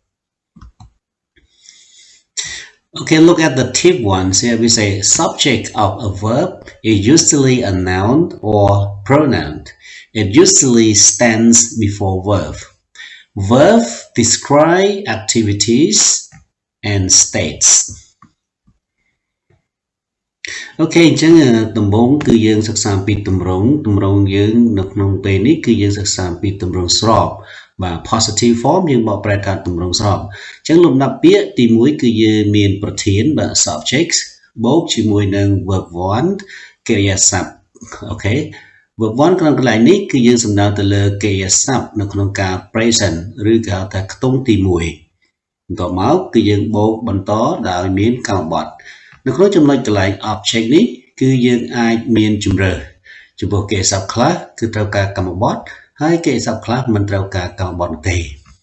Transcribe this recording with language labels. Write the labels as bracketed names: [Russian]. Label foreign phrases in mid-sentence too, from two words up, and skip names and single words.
[English] Okay, look at the tip ones. Here we say subject of a verb is usually a noun or pronoun. It usually stands before verb. Verb describe activities and states. [Khmer] Okay, អញ្ចឹងដំបូងគឺយើងសិក្សាពីទម្រង់យើងនៅក្នុងពេលនេះគឺយើងសិក្សាពីទម្រង់ស្របបាទ [English] positive form [Khmer] យើងបកប្រែ ថាទម្រង់ស្របអញ្ចឹងលំដាប់ពាក្យទី1គឺយើងមានប្រធានបាទ subject បូកជាមួយនឹង verb 1កិរិយាសព្ទអូខេ verb 1ក្នុងកន្លែងនេះគឺយើងសំដៅទៅលើកិរិយាសព្ទនៅក្នុងការ present ឬគេហៅថាខ្ទង់ទី1បន្ទាប់មកគឺយើងបូកបន្តដោយមានកម្មបត្តិនៅក្នុងចំណុចកន្លែង object នេះគឺយើងអាចមានជំរើសចំពោះកិរិយាសព្ទខ្លះគឺត្រូវការកម្មបត្តិហើយកិរិយាសព្ទខ្លះមិនត្រូវការកម្មបត្តិទេឥ